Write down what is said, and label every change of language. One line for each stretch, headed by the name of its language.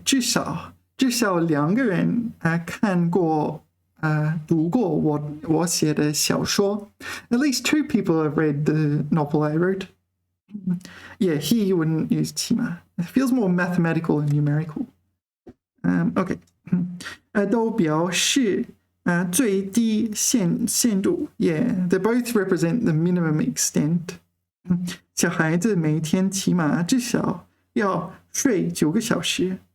Chinese: 至少两个人看过读过我写的小说.
English: At least 2 people have read the novel I wrote. Yeah, here you wouldn't use 起码. It feels more mathematical and numerical. Okay.
Chinese: 都表示最低限度.
English: Yeah, they both represent the minimum extent.
Chinese: 小孩子每天起码至少要睡9个小时.